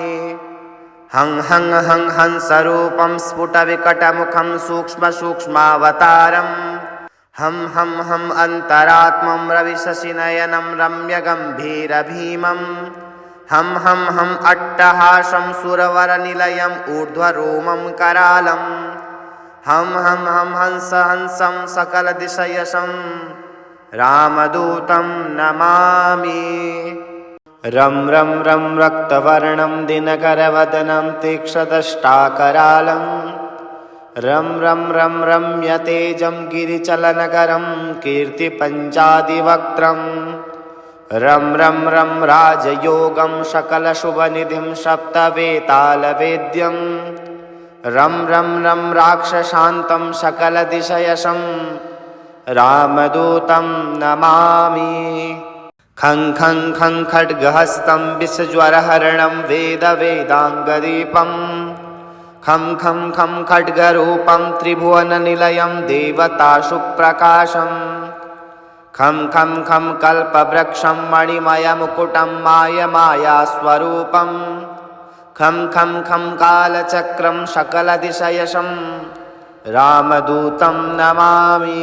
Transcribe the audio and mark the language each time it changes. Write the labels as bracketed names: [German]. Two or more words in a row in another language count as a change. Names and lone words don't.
[Sanskrit] हं हं हं हंसरूपं स्फुटविकटमुखं सूक्ष्मसूक्ष्मावतारं हं हं हं अन्तरात्मं रविशशिनयनं रम्यगम्भीरभीमं हं हं हं अट्टहासं सुरवरनिलयम् ऊर्ध्वरोमं करालं हं हं हं हंसं सकलदिशयशं रामदूतं नमामि। रं रं रं रक्तवर्णं दिनकरवदनं तीक्ष्णदष्टाकरालं रं रं रं रम्यतेजं गिरिचलनकरं कीर्तिपञ्चादिवक्त्रं रं रं रं राजयोगं सकलशुभनिधिं सप्तवेतालवेद्यं रं रं रं राक्षशान्तं सकलदिशयशं रामदूतं नमामि। खं खं खं खड्गहस्तं विषज्वरहरणं वेदवेदाङ्गदीपं खं खं खं खड्गरूपं त्रिभुवननिलयं देवताशुप्रकाशं खं खं खं कल्पवृक्षं मणिमयमुकुटं मायमायास्वरूपं खं खं खं कालचक्रं सकलदिशयशं रामदूतं नमामि।